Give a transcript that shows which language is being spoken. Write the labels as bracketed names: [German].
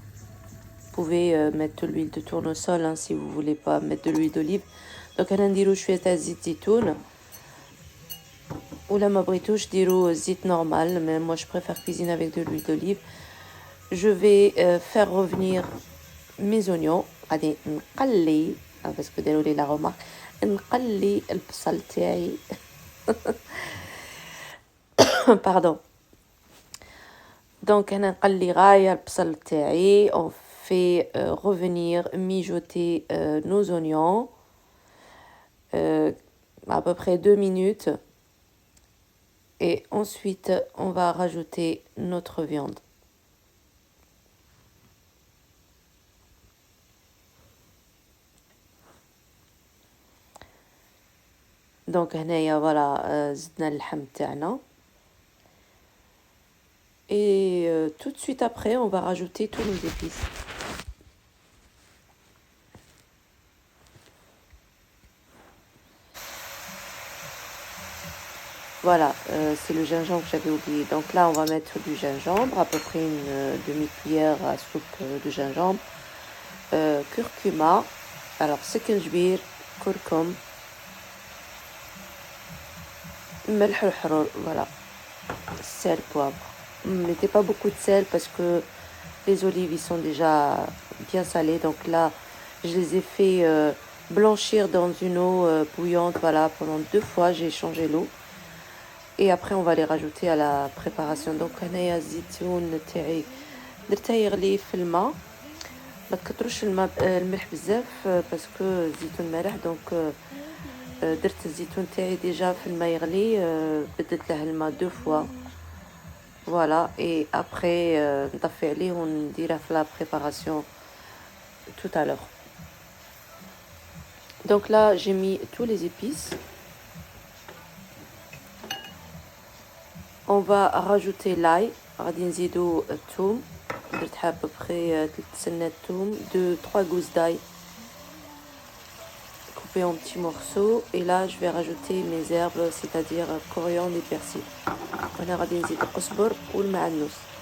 [French] Vous pouvez mettre de l'huile de tournesol hein, si vous voulez pas mettre de l'huile d'olive. [Arabic] Donc انا نديرو شويه تاع زيت زيتون ولا ما بغيتوش ديرو زيت normal, [French] mais moi je préfère cuisiner avec de l'huile d'olive. Je vais faire revenir mes oignons. [Arabic] غادي نقلي [French] parce que [Arabic] داروا لي [French] la remarque [Arabic] نقلي البصل تاعي. [French] Pardon. [Arabic] Donc انا نقلي غايه البصل تاعي. [French] On fait revenir mijoter nos oignons à peu près 2 minutes. Et ensuite, on va rajouter notre viande. [Arabic] Donc هنايا voilà زدنا اللحم تاعنا. [French] Et tout de suite après, on va rajouter tous nos épices. Voilà, c'est le gingembre que j'avais oublié. Donc là, on va mettre du gingembre, à peu près une demi-cuillère à soupe de gingembre. Curcuma, alors سكنجبير, curcum, ملح الحرور, voilà. Sel, poivre. Ne mettez pas beaucoup de sel parce que les olives ils sont déjà bien salées. Donc là, je les ai fait blanchir dans une eau bouillante. Voilà, pendant 2 fois, j'ai changé l'eau. Et après, on va les rajouter à la préparation. [Arabic] Donc, أنايا الزيتون تاعي درته يغلي في الماء. ما تكتروش الملح بزاف باسكو الزيتون مالح. دونك درت الزيتون تاعي ديجا في الماء يغلي. بدلت له الماء [French] 2 fois. Voilà, et après, [Arabic] نطفي عليه ونديره في [French] la préparation tout à l'heure. Donc là, j'ai mis tous les épices. On va rajouter l'ail. [Arabic] غادي نزيدو الثوم. درت [French] à peu près 3 [Arabic] سنات ثوم, [French] 2-3 gousses d'ail coupées en petits morceaux. Et là, je vais rajouter mes herbes, c'est-à-dire coriandre et persil. [Arabic] وانا غادي نزيد القزبر والمعنوس.